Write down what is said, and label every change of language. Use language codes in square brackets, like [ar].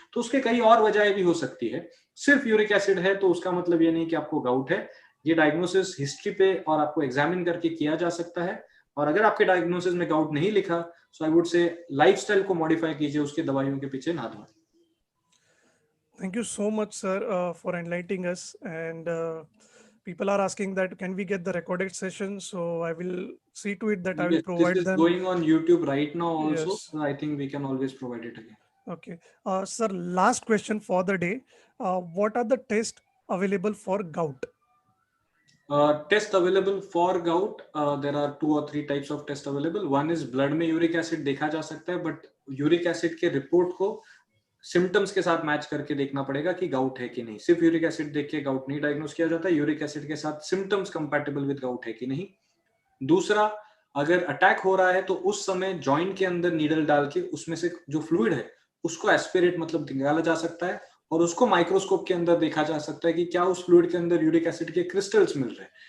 [hi] तो उसके कई और वजहें भी हो सकती है। सिर्फ यूरिक एसिड है तो उसका मतलब ये नहीं कि आपको गाउट है। ये डायग्नोसिस हिस्ट्री पे और आपको एग्जामिन करके किया जा सकता है। और अगर आपके डायग्नोसिस में गाउट नहीं लिखा, [en] so I would say [hi] लाइफस्टाइल को मॉडिफाई कीजिए, उसके दवाइयों के पीछे ना दौड़ें। [en] Thank you so much, sir, for enlightening us. And people are asking that can we get the recorded session, so I will see to it that I will Yes, this provide is them. going on YouTube right now also. Yes. So I think we can always provide it again. Okay. Sir, last question for the day. What are the tests available for gout? Test available for gout. There are 2 or 3 types of test available. One is blood [hi] में uric acid देखा जा सकता है, but uric acid के report को symptoms के साथ match करके देखना पड़ेगा कि गाउट है कि नहीं. सिर्फ यूरिक एसिड देख के गाउट नहीं डायग्नोस किया जाता है. यूरिक एसिड के साथ सिम्टम्स कंपैटिबल विद गाउट है कि नहीं. दूसरा, अगर अटैक हो रहा है तो उस समय जॉइंट के अंदर नीडल डाल के उसमें से जो फ्लूइड है उसको एस्पिरेट मतलब निकाला जा सकता है और उसको माइक्रोस्कोप के अंदर देखा जा सकता है कि क्या उस फ्लूइड के अंदर यूरिक एसिड के क्रिस्टल्स मिल रहे हैं.